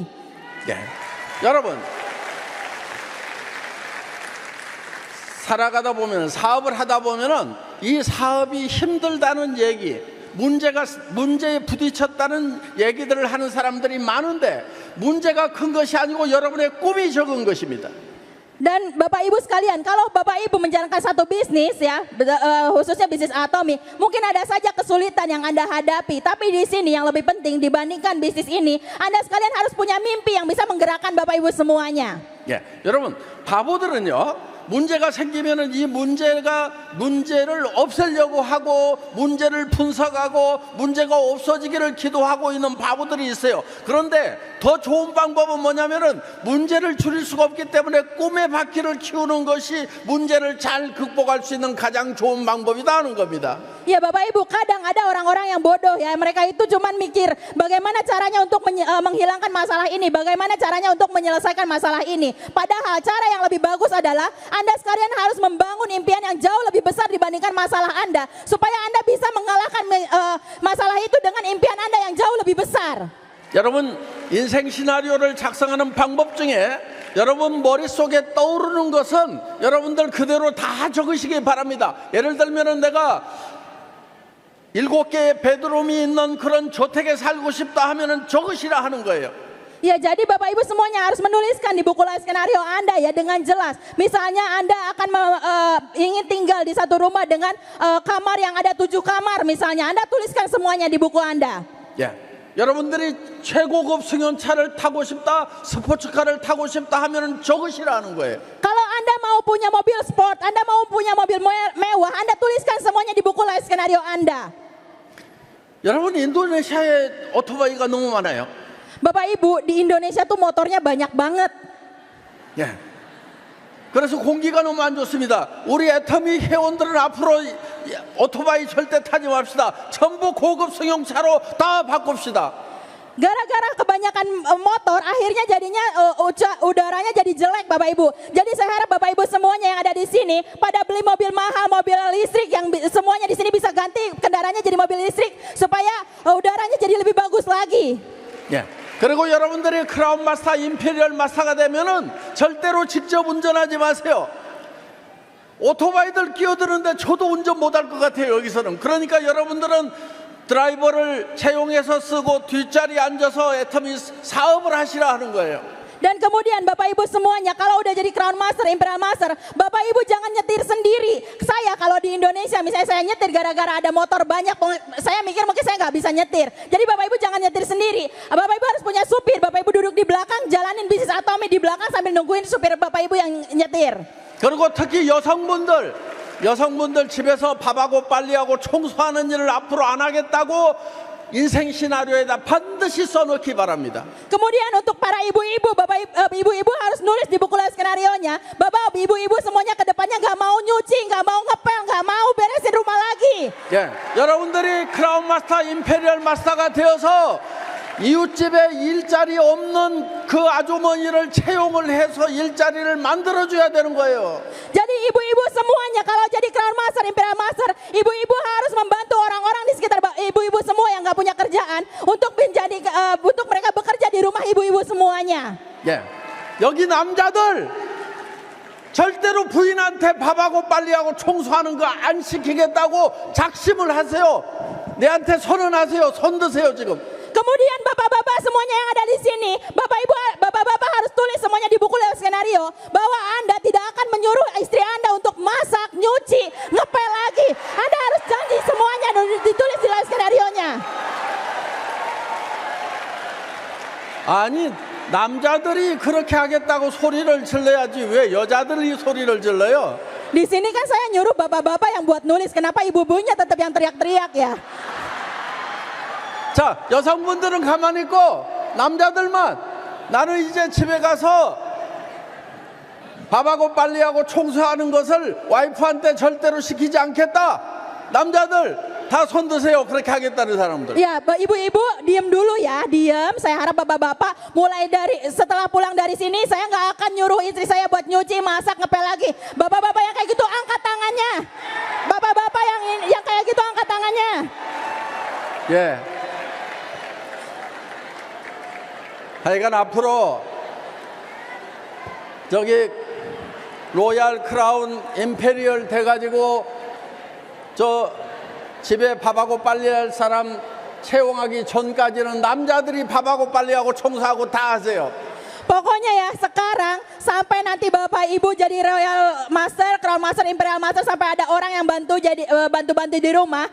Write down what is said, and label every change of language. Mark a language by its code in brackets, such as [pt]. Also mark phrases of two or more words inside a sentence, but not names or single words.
[ko] 예. 여러분 살아가다 보면 사업을 하다 보면은 이 사업이 힘들다는 얘기, 문제에 부딪혔다는 얘기들을 하는 사람들이 많은데 문제가 큰 것이 아니고 여러분의 꿈이 적은 것입니다. [id] Dan Bapak Ibu sekalian, kalau Bapak Ibu menjalankan satu bisnis ya, khususnya bisnis Atomy, mungkin ada saja kesulitan yang Anda hadapi. Tapi di sini yang lebih penting dibandingkan bisnis ini, Anda sekalian harus punya mimpi yang bisa menggerakkan Bapak Ibu semuanya. [ko] 예, 여러분 바보들은요. 문제가 생기면은 이 문제를 없애려고 하고 문제를 분석하고 문제가 없어지기를 기도하고 있는 바보들이 있어요. 그런데 더 좋은 방법은 뭐냐면은 문제를 줄일 수가 없기 때문에 꿈의 바퀴를 키우는 것이 문제를 잘 극복할 수 있는 가장 좋은 방법이다 하는 겁니다. [id] Ya Bapak Ibu, kadang ada orang-orang yang bodoh ya, mereka itu cuma mikir bagaimana caranya untuk menghilangkan masalah ini, bagaimana caranya untuk menyelesaikan masalah ini. Padahal cara yang lebih bagus adalah Anda sekalian harus membangun impian yang jauh lebih besar dibandingkan masalah Anda, supaya Anda bisa mengalahkan masalah itu dengan impian Anda yang jauh lebih besar. [ko] 여러분 인생 시나리오를 작성하는 방법 중에 여러분 머릿속에 떠오르는 것은 여러분들 그대로 다 적으시기 바랍니다. 예를 들면 내가 7개의 베드룸이 있는 그런 주택에 살고 싶다 하면은 적으시라 하는 거예요. [id] Ya, jadi Bapak Ibu semuanya harus menuliskan di buku live skenario Anda ya dengan jelas. Misalnya Anda akan ingin tinggal di satu rumah dengan kamar yang ada 7 kamar misalnya. Anda tuliskan semuanya di buku Anda. [ko] 예. 여러분들이 최고급 승용차를 타고 싶다, 스포츠카를 타고 싶다 하면은 적으시라는 거예요. [id] Kalau Anda mau punya mobil sport, Anda mau punya mobil mewah, Anda tuliskan semuanya di buku live skenario Anda. [ko] 여러분 인도네시아에 오토바이가 너무 많아요. [id] Bapak Ibu, di Indonesia tuh motornya banyak banget. [ko] 예. 그래서 공기가 너무 안 좋습니다. 우리 애터미 회원들은 앞으로 오토바이 절대 타지 맙시다. 전부 고급 승용차로 다 바꿉시다. [id] Gara-gara kebanyakan motor, akhirnya jadinya udaranya jadi jelek Bapak Ibu. Jadi saya harap Bapak Ibu semuanya yang ada di sini pada beli mobil mahal, mobil listrik yang semuanya di sini bisa ganti kendaraannya jadi mobil listrik supaya udaranya jadi lebih bagus lagi. [ko] 예. 그리고 여러분들이 크라운 마스터, 임페리얼 마스터가 되면은 절대로 직접 운전하지 마세요. 오토바이들 끼어드는데 저도 운전 못할 것 같아요, 여기서는. 그러니까 여러분들은 드라이버를 채용해서 쓰고 뒷자리에 앉아서 애터미 사업을 하시라 하는 거예요. [id] Dan kemudian Bapak Ibu semuanya kalau udah jadi Crown Master, Imperial Master, Bapak Ibu jangan nyetir sendiri. Saya kalau di Indonesia misalnya saya nyetir gara-gara ada motor banyak, saya mikir mungkin saya nggak bisa nyetir. Jadi Bapak Ibu jangan nyetir sendiri. Bapak Ibu harus punya supir. Bapak Ibu duduk di belakang, jalanin bisnis Atomi di belakang sambil nungguin supir Bapak Ibu yang nyetir. [ko] 그리고 특히 여성분들 집에서 밥하고 빨리하고 청소하는 일을 앞으로 안 하겠다고 인생 시나리오에다 반드시 써놓기 바랍니다. [id] Kemudian untuk para ibu-ibu, ibu-ibu harus nulis di buku live skenario-nya. Bapak, ibu-ibu semuanya ke depannya nggak mau nyuci, nggak mau ngepel, nggak mau beresin rumah lagi. [ko] 예, 여러분들이 크라운 마스터, 임페리얼 마스터가 되어서 이웃집에 일자리 없는 그 아주머니를 채용을 해서 일자리를 만들어줘야 되는 거예요. [id] Jadi ibu-ibu semuanya kalau jadi Crown Master, Imperial Master, ibu-ibu harus membantu orang-orang di sekitar ibu-ibu semua yang nggak punya kerjaan untuk menjadi untuk mereka bekerja di rumah ibu-ibu semuanya. [ko] 예, 여기 남자들 절대로 부인한테 밥하고 빨리하고 청소하는 거 안 시키겠다고 작심을 하세요. 내한테 선언하세요. 손 드세요 지금. [id] Kemudian bapak-bapak semuanya yang ada di sini, bapak-bapak harus tulis semuanya di buku live skenario bahwa Anda tidak akan menyuruh istri Anda untuk masak, nyuci, ngepel lagi. Anda harus janji semuanya ditulis di live skenario-nya. [ko] 아니 남자들이 그렇게 하겠다고 소리를 질러야지 왜 여자들이 소리를 질러요? [id] Di sini kan saya nyuruh bapak-bapak yang buat nulis, kenapa ibu-ibunya tetap yang teriak-teriak ya? [ko] 자, 여성분들은 가만히 있고 남자들만 나는 이제 집에 가서 밥하고 빨리하고 청소하는 것을 와이프한테 절대로 시키지 않겠다. 남자들 다 손 드세요. 그렇게 하겠다는 사람들. [id] Ya, ibu-ibu diem dulu ya, diem. Saya harap bapak-bapak mulai dari setelah pulang dari sini saya nggak akan nyuruh istri saya buat nyuci, masak, ngepel lagi. Bapak-bapak yang kayak gitu angkat tangannya. Bapak-bapak yang kayak gitu angkat tangannya. [ko] 예. 하여간 앞으로 저기 로얄 크라운 임페리얼 돼가지고 저 집에 밥하고 빨리할 사람 채용하기 전까지는 남자들이 밥하고 빨리하고 청소하고 다 하세요. [id] Pokoknya ya sekarang sampai nanti Bapak Ibu jadi Royal Master, Crown Master, Imperial Master sampai ada orang yang bantu-bantu di rumah.